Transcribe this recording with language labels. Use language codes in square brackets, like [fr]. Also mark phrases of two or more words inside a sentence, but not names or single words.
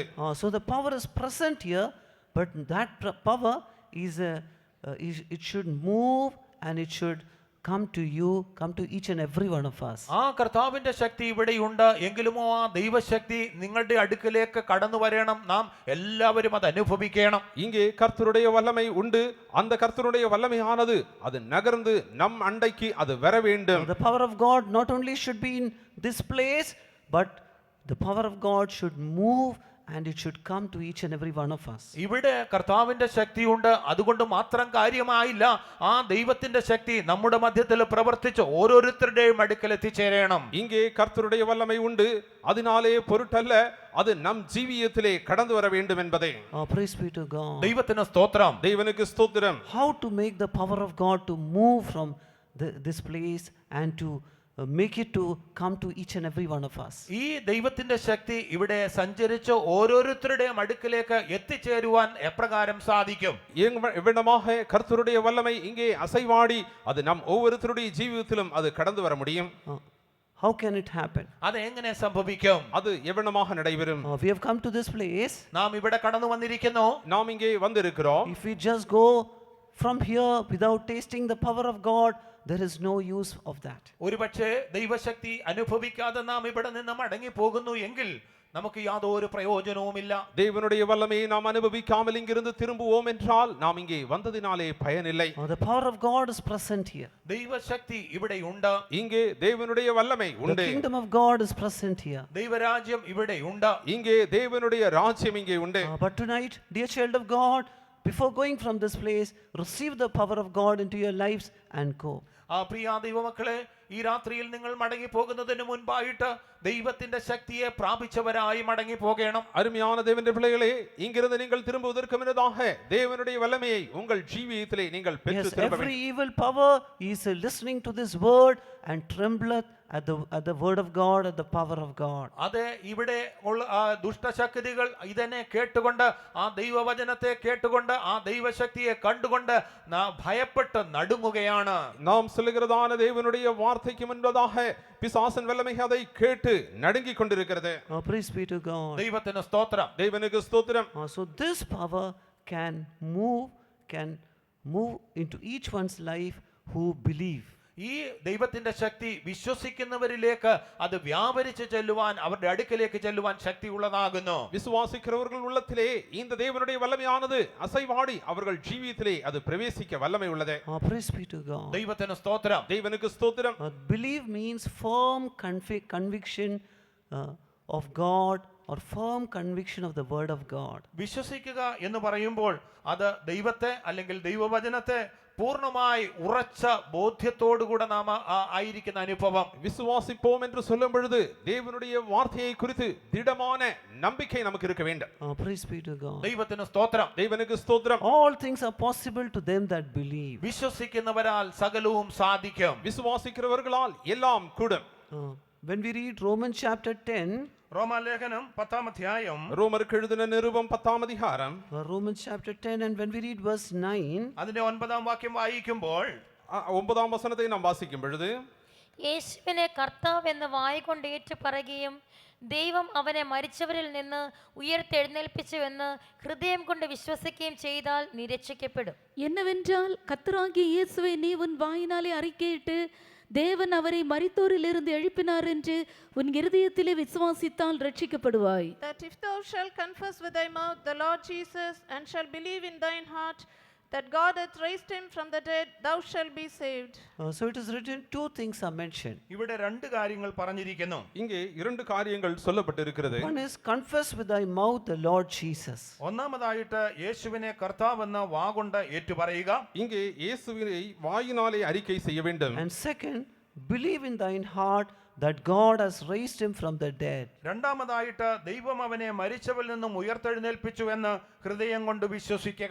[en] So the power is present here, but that power is it should move and it should come to you, come to each and every one of us. [ml] ആ കർത്താവിന്റെ ശക്തി ഇവിടെയുണ്ട് എങ്കിലുമോ ആ ദൈവശക്തി നിങ്ങളുടെ അടുക്കലേക്ക് കടന്നു വരണം. നാം എല്ലാവരും അത് അനുഭവിക്കണം. [ta] இங்கே கர்த்தருடைய வல்லமை உண்டு. அந்த கர்த்தருடைய வல்லமையானது அது நகர்ந்து நம் அண்டைக்கு அது வர வேண்டும். [en] The power of God not only should be in this place, but the power of God should move and it should come to each and every one of us. [ml] ഇവിടെ കർത്താവിന്റെ ശക്തിയുണ്ട്, അതുകൊണ്ട് മാത്രം കാര്യമായില്ല. ആ ദൈവത്തിന്റെ ശക്തി നമ്മുടെ മധ്യത്തിൽ പ്രവർത്തിച്ച് ഓരോരുത്തരുടെയും അടുക്കൽ എത്തിച്ചേരണം. [ta] இங்கே கர்த்தருடைய வல்லமை உண்டு. அதனாலே பொருட்டல்ல, அது நம் ஜீவியத்திலே கடந்து வர வேண்டும் என்பதே. [en] Praise be to God. [ml] ദൈവത്തിന് സ്തോത്രം. [ta] தேவனுக்கு ஸ்தோத்திரம். [en] How to make the power of God to move from this place and to make it to come to each and every one of us. [ml] ഈ ദൈവത്തിന്റെ ശക്തി ഇവിടെ സഞ്ചരിച്ച് ഓരോരുത്തരുടെയും അടുക്കിലേക്ക് എത്തിച്ചേരുവാൻ എപ്രകാരം സാധിക്കും? [ta] எவ்விடமாக கர்த்தருடைய வல்லமை இங்கே அசைவாடி அது நம் ஒவ்வொருத்தருடைய ஜீவிதத்திலும் அது கடந்து வர முடியும். [en] How can it happen? [ml] അത് എങ്ങനെ സംഭവിക്കും? [ta] அது எவ்விடமாக நடைபெறும்? [en] We have come to this place. [ml] നാം ഇവിടെ കടന്നു വന്നിരിക്കുന്നു. [ta] நாம் இங்கே வந்திருக்கிறோம். [en] If we just go from here without tasting the power of God, there is no use of that. [ml] ഒരുപക്ഷെ ദൈവശക്തി അനുഭവിക്കാതെ നാം ഇവിടെ നിന്ന് മടങ്ങി പോകുന്നു എങ്കിൽ നമുക്ക് യാതൊരു പ്രയോജനവുമില്ല. [ta] தேவனுடைய வல்லமையை நாம் அனுபவிக்காமல் இங்கிருந்து திரும்புவோம் என்றால் நாம் இங்கே வந்ததினாலே பயனில்லை. [en] The power of God is present here. [ml] ദൈവശക്തി ഇവിടെ ഉണ്ട്. [ta] இங்கே தேவனுடைய வல்லமை [en] The [ta] உண்டு. [en] kingdom of God is present here. [ml] ദൈവരാജ്യം ഇവിടെ ഉണ്ട്. [ta] இங்கே தேவனுடைய ராஜ்யம் இங்கே உண்டு. [en] But tonight, dear child of God, before going from this place, receive the power of God into your lives and go. [ml] പ്രിയ ദൈവമക്കളെ, ഈ രാത്രിയിൽ നിങ്ങൾ മടങ്ങി പോകുന്നതിന് മുൻപായിട്ട് ദൈവത്തിന്റെ ശക്തിയെ പ്രാപിച്ചവരായി മടങ്ങി പോകണം. [ta] அருமையான தேவனுடைய பிள்ளைகளே, இங்கிருந்து நீங்கள் திரும்புவதற்கு முன்னதாக தேவனுடைய வல்லமையை உங்கள் ஜீவியத்திலே நீங்கள் பெற்று [en] Yes, [ta] திரும்ப [en] every [ta] வேண்டும். [en] evil power is listening to this word and trembleth at the word of God, at the power of God. [ml] അതെ, ഇവിടെ ഉള്ള ദുഷ്ടശക്തികൾ ഇതിനെ കേട്ടുകൊണ്ട്, ആ ദൈവവചനത്തെ കേട്ടുകൊണ്ട്, ആ ദൈവശക്തിയെ കണ്ടുകൊണ്ട് ഭയപ്പെട്ട് നടുങ്ങുകയാണ്. [ta] நாம் சொல்லுகிறதான தேவனுடைய வார்த்தைக்கு முன்பதாக பிசாசன் வல்லமை அதை கேட்டு நடுங்கிக் கொண்டிருக்கிறது. [en] Praise be to God. [ml] ദൈവത്തിന് സ്തോത്രം. [ta] தேவனுக்கு ஸ்தோத்திரம். [en] So this power can move into each one's life who believe. [ml] ഈ ദൈവത്തിന്റെ ശക്തി വിശ്വസിക്കുന്നവരിലേക്ക് അത് വ്യാപരിച്ച് ചെല്ലുവാൻ, അവരുടെ അടുക്കലേക്ക് ചെല്ലുവാൻ ശക്തി ഉള്ളതാകുന്നു. [ta] விசுவாசிக்கிறவர்கள் உள்ளத்திலே இந்த தேவனுடைய வல்லமையானது அசைவாடி அவர்கள் ஜீவியத்திலே அது பிரவேசிக்க வல்லமை உள்ளது. [en] Praise be to God. [ml] ദൈവത്തിന് സ്തോത്രം. [ta] தேவனுக்கு ஸ்தோத்திரம். [en] Believe means firm conviction of God, or firm conviction of the word of God. [ml] വിശ്വസിക്കുക എന്ന് പറയുമ്പോൾ അത് ദൈവത്തെ അല്ലെങ്കിൽ ദൈവവചനത്തെ പൂർണ്ണമായി ഉറച്ച ബോധ്യത്തോടുകൂടെ നാം ആയിരിക്കുന്ന അനുഭവം. [ta] விசுவாசிப்போம் என்று சொல்லும் பொழுது தேவனுடைய வார்த்தையை குறித்து திடமான நம்பிக்கை நமக்கு இருக்க வேண்டும். [en] Praise be to God. [ml] ദൈവത്തിന് സ്തോത്രം. [ta] தேவனுக்கு ஸ்தோத்திரம். [en] All things are possible to them that believe. [ml] വിശ്വസിക്കുന്നവരാൽ സകലവും സാധിക്കും. [ta] விசுவாசிக்கிறவர்களால் எல்லாம் கூடும். [en] When we read Romans chapter 10, [ml] റോമാലേഖനം 10-ാം അധ്യായം, [ta] ரோமருக்கு எழுதின நிருபம் 10ஆம் அதிகாரம், [en] Romans chapter 10, and when we read verse 9, [ml] അതിന്റെ 9-ാം വാക്യം വായിക്കുമ്പോൾ [ta] 9ஆம் வசனத்தை நாம் வாசிக்கும் பொழுது, [ml] യേശുവിനെ കർത്താവ് എന്ന് വായ്കൊണ്ട് ഏറ്റു പറയുകയും ദൈവം അവനെ മരിച്ചവരിൽ നിന്ന് ഉയർത്തെഴുന്നേൽപ്പിച്ചുവെന്ന് ഹൃദയം കൊണ്ട് വിശ്വസിക്കുകയും ചെയ്താൽ നീ രക്ഷിക്കപ്പെടും. [ta] என்னவென்றால் கர்த்தராகிய இயேசுவை நீ உன் வாயினாலே அறிக்கையிட்டு தேவன் அவரை மரித்தோரிலிருந்து எழுப்பினார் என்று உன் இருதயத்திலே விசுவாசித்தால் ரட்சிக்கப்படுவாய். [en] That if thou shalt confess with thy mouth the Lord Jesus, and shalt believe in thine heart that God hath raised him from the dead, thou shalt be saved. so it is written, two things are mentioned. [ml] ഇവിടെ രണ്ട് കാര്യങ്ങൾ പറഞ്ഞിരിക്കുന്നു. [ta] இங்கே இரண்டு காரியங்கள் சொல்லப்பட்டிருக்கிறது. [en] One is confess with thy mouth the Lord Jesus. [ml] ഒന്നാമതായിട്ട് യേശുവിനെ കർത്താവെന്ന് വാഗൊണ്ട് ഏറ്റുപറയുക. [ta] இங்கே இயேசுவினை வாயினாலே அறிக்கை செய்ய வேண்டும். [en] And second, believe in thine heart that God has raised him from the dead. [ml] രണ്ടാമതായിട്ട് ദൈവം അവനെ മരിച്ചവരിൽ നിന്നും ഉയർത്തെഴുന്നേൽപ്പിച്ചു എന്ന് ഹൃദയം കൊണ്ട് വിശ്വസിക്കുക.